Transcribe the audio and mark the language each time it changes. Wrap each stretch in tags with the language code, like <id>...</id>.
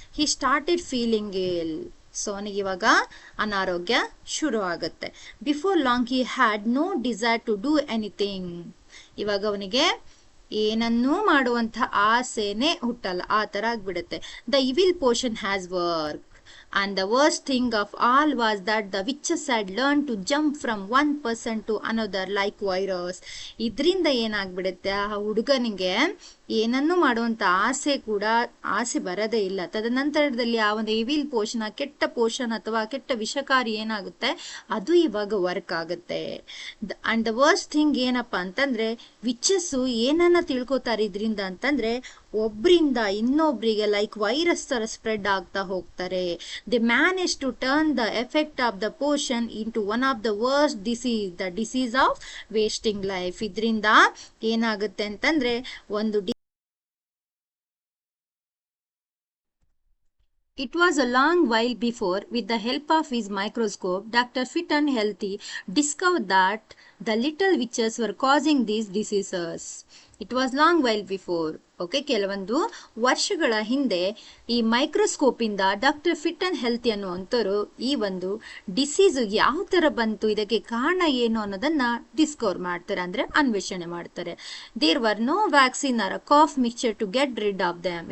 <en>He started feeling ill.</en> <kn>So ಅವನಿಗೆ ಇವಾಗ ಅನಾರೋಗ್ಯ ಶುರು ಆಗುತ್ತೆ.</kn> <en>Before long he had no desire to do anything.</en> <kn>ಇವಾಗ ಅವನಿಗೆ ಏನನ್ನೂ ಮಾಡುವಂತ ಆಸೆನೆ ಹುಟ್ಟಲ್ಲ, ಆ ತರ ಆಗ್ಬಿಡುತ್ತೆ.</kn> <en>The evil portion has work. And the worst thing of all was that the witches had learned to jump from one person to another like virus.</en> <kn>ಇದರಿಂದ ಏನಾಗ್ಬಿಡುತ್ತೆ, ಆ ಹುಡುಗನಿಗೆ ಏನನ್ನು ಮಾಡುವಂತ ಆಸೆ ಬರದೇ ಇಲ್ಲ. ತದನಂತರದಲ್ಲಿ ಆ ಒಂದು ಇವಿಲ್ ಪೋಷನ್, ಕೆಟ್ಟ ಪೋಷನ್ ಅಥವಾ ಕೆಟ್ಟ ವಿಷಕಾರಿ ಏನಾಗುತ್ತೆ, ಅದು ಇವಾಗ ವರ್ಕ್ ಆಗುತ್ತೆ. ಅಂಡ್ ದ ವರ್ಸ್ಟ್ ಥಿಂಗ್ ಏನಪ್ಪಾ ಅಂತಂದ್ರೆ, ವಿಚಸ್ ಏನನ್ನ ತಿಳ್ಕೊತಾರೆ ಇದರಿಂದ ಅಂತಂದ್ರೆ, ಒಬ್ರಿಂದ ಇನ್ನೊಬ್ರಿಗೆ ಲೈಕ್ ವೈರಸ್ ತರ ಸ್ಪ್ರೆಡ್ ಆಗ್ತಾ ಹೋಗ್ತಾರೆ.</kn> <en>They manage to turn the effect of the potion into one of the worst disease, the disease of wasting life.</en> <kn>ಇದರಿಂದ ಏನಾಗುತ್ತೆ ಅಂತಂದ್ರೆ, ಒಂದು</kn> <en>It was a long while before, with the help of his microscope, Dr. Fit and Healthy discovered that the little witches were causing these diseases. It was long while before.</en> <kn>Okay, ಕೆಲವೊಂದು ವರ್ಷಗಳ ಹಿಂದೆ ಈ microscope ಇಂದ doctor fit and healthy ಅನ್ನುವಂಥವ್ರು ಈ ಒಂದು disease ಯಾವ ತರ ಬಂತು, ಇದಕ್ಕೆ ಕಾರಣ ಏನು ಅನ್ನೋದನ್ನ ಡಿಸ್ಕವರ್ ಮಾಡ್ತಾರೆ, ಅಂದ್ರೆ ಅನ್ವೇಷಣೆ ಮಾಡ್ತಾರೆ.</kn> <en>There were no vaccine or cough mixture to get rid of them.</en>